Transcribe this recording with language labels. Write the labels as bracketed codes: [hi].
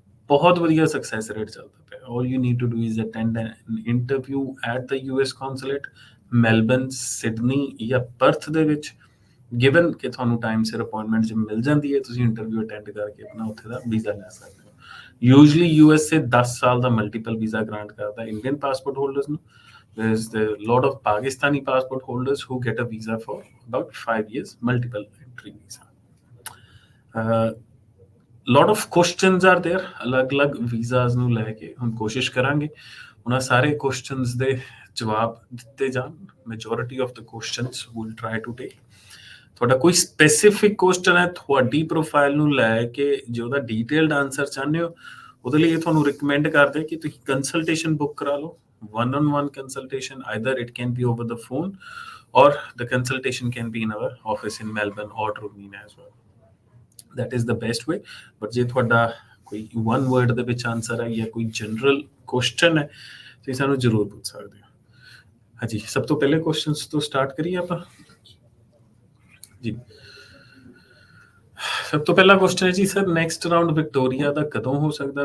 [pa] ਬਹੁਤ ਵਧੀਆ success rate ਚੱਲਦਾ ਪਿਆ। [en] all you need to do is attend an interview at the US consulate, [pa] Melbourne, Sydney ਜਾਂ Perth ਦੇ ਵਿੱਚ, ਗਿਵਨ ਕਿ ਤੁਹਾਨੂੰ ਟਾਈਮ ਸਿਰ ਅਪਾਇੰਟਮੈਂਟ ਜੇ ਮਿਲ ਜਾਂਦੀ ਹੈ, ਤੁਸੀਂ ਇੰਟਰਵਿਊ ਅਟੈਂਡ ਕਰਕੇ ਆਪਣਾ ਉੱਥੇ ਦਾ ਵੀਜ਼ਾ ਲੈ ਸਕਦੇ ਹੋ। ਯੂਜਲੀ USA 10 ਸਾਲ ਦਾ ਮਲਟੀਪਲ ਵੀਜ਼ਾ ਗ੍ਰਾਂਟ ਕਰਦਾ ਇੰਡੀਅਨ ਪਾਸਪੋਰਟ ਹੋਲਡਰਸ ਨੂੰ। [en] There is a lot of Pakistani passport holders who get a visa for about 5 years, multiple entry visa. Lot of questions are there [pa] ਅਲੱਗ-ਅਲੱਗ visas ਨੂੰ ਲੈ ਕੇ। ਹੁਣ ਕੋਸ਼ਿਸ਼ ਕਰਾਂਗੇ ਉਹਨਾਂ ਸਾਰੇ ਕੁਐਸਚਨਸ ਦੇ ਜਵਾਬ ਦਿੱਤੇ ਜਾਣ। [en] Majority of the questions will try to take. [pa] ਤੁਹਾਡਾ ਕੋਈ ਸਪੈਸੀਫਿਕ ਕੁਐਸਚਨ ਹੈ ਤੁਹਾਡੀ ਪ੍ਰੋਫਾਈਲ ਨੂੰ ਲੈ ਕੇ, ਜੇ ਉਹਦਾ ਡੀਟੇਲਡ ਆਨਸਰ ਚਾਹੁੰਦੇ ਹੋ, ਉਹਦੇ ਲਈ ਤੁਹਾਨੂੰ ਰਿਕਮੈਂਡ ਕਰਦੇ ਕਿ ਤੁਸੀਂ ਕੰਸਲਟੇਸ਼ਨ ਬੁੱਕ ਕਰਾ ਲਓ। [en] One-on-one consultation, either it can be over the phone or the consultation can be in our office in Melbourne or Drumina as well. That is the best way. [pa] But ਜੇ ਤੁਹਾਡਾ ਕੋਈ one word ਦੇ ਵਿੱਚ answer ਹੈ ਜਾਂ ਕੋਈ general question ਹੈ, ਤੁਸੀਂ ਸਾਨੂੰ ਜ਼ਰੂਰ ਪੁੱਛ ਸਕਦੇ ਹੋ। ਹਾਂਜੀ, ਸਭ ਤੋਂ ਪਹਿਲੇ ਕੁਐਸਚਨਸ ਤੋਂ ਸਟਾਰਟ ਕਰੀਏ ਆਪਾਂ ਜੀ। ਸਭ ਤੋਂ ਪਹਿਲਾ ਕੁਐਸਚਨ ਹੈ ਜੀ, ਸਰ ਨੈਕਸਟ ਰਾਉਂਡ ਵਿਕਟੋਰੀਆ ਦਾ ਕਦੋਂ ਹੋ ਸਕਦਾ?